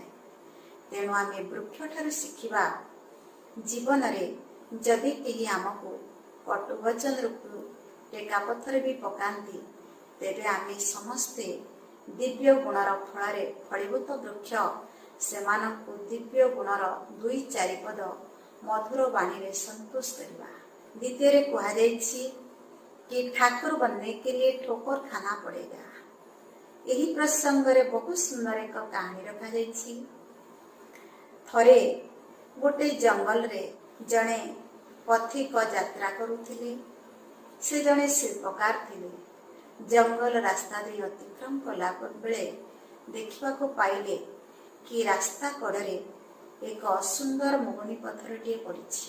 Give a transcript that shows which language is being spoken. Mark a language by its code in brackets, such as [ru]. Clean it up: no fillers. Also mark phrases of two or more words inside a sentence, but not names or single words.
[or] ତେଣୁ ଆମେ ବୃକ୍ଷଠାରୁ ଶିଖିବା, ଜୀବନରେ ଯଦି କେହି ଆମକୁ କଟୁ ବଚନ ରୂପୁ ଟେକା ପଥର ବି ପକାନ୍ତି, ତେବେ ଆମେ ସମସ୍ତେ ଦିବ୍ୟ ଗୁଣର ଫଳରେ ଫଳୀଭୂତ ବୃକ୍ଷ ସେମାନଙ୍କୁ ଦିବ୍ୟ ଗୁଣର 2-4 ପଦ ମଧୁର ବାଣୀରେ ସନ୍ତୋଷ କରିବା। ଦ୍ୱିତୀୟରେ କୁହାଯାଇଛି କି [hi] ठाकुर बनने के लिए ठोकर खाना पड़ेगा। [or] ଏହି ପ୍ରସଙ୍ଗରେ ବହୁତ ସୁନ୍ଦର ଏକ କାହାଣୀ ରଖାଯାଇଛି। ଥରେ ଗୋଟେ ଜଙ୍ଗଲରେ ଜଣେ ପଥିକ ଯାତ୍ରା କରୁଥିଲେ। ସେ ଜଣେ ଶିଳ୍ପକାର ଥିଲେ। ଜଙ୍ଗଲ ରାସ୍ତା ଦେଇ ଅତିକ୍ରମ କଲା ବେଳେ ଦେଖିବାକୁ ପାଇଲେ କି ରାସ୍ତା କଡ଼ରେ ଏକ ସୁନ୍ଦର ମୁଗୁନି ପଥରଟିଏ ପଡ଼ିଛି।